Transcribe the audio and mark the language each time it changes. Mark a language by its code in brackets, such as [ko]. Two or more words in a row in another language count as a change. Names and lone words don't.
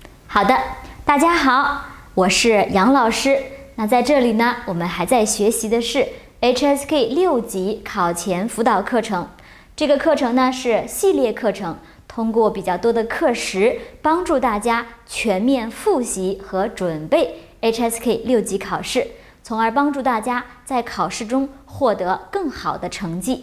[zh] 好的，大家好，我是杨老師。那在這裡呢，我們還在學習的是 HSK 6 級考前輔導課程。這個課程呢是系列課程，通過比較多的課時，幫助大家全面複習和準備 HSK 6級考試，從而幫助大家在考試中獲得更好的成績。